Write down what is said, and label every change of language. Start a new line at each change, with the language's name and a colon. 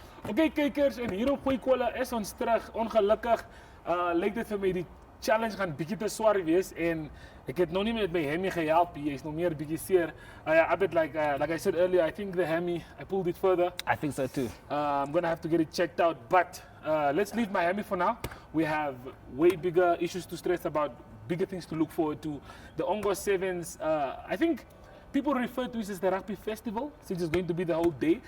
Afrikaans: Okay kykers, en hier op Gooi Kole is ons terug. Ongelukkig lyk dit vir my die challenge gaan bietjie te swaar wees en ek het nog nie met my hemmy gehelp hier. Is nog meer bietjie seer.
English: Abed, like I said earlier, I think the hemmy, I pulled it further. I think so too. I'm gonna have to get it checked out, but let's leave Miami for now. We have way bigger issues to stress about, bigger things to look forward to. The Ongos Sevens, I think people refer to it as the rugby festival, since it's going to be the whole day.